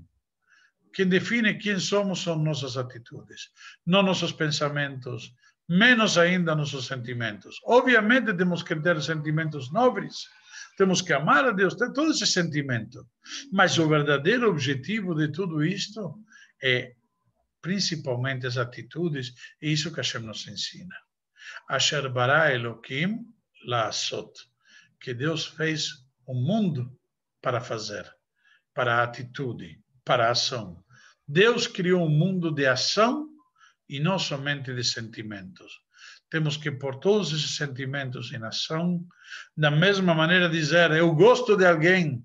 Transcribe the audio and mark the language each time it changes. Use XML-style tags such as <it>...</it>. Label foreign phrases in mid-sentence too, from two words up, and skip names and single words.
<pt>Quem define quem somos são nossas atitudes, não nossos pensamentos, menos ainda nossos sentimentos. Obviamente temos que ter sentimentos nobres, temos que amar a Deus, ter todo esse sentimento, mas o verdadeiro objetivo de tudo isto é principalmente as atitudes, e isso que Hashem nos ensina.</pt> <he>אשר ברא אלהים לעשות,</he> <pt>que Deus fez o mundo para fazer, para a atitude, para a ação. Deus criou um mundo de ação e não somente de sentimentos. Temos que pôr todos esses sentimentos em ação, da mesma maneira dizer, eu gosto de alguém.</pt>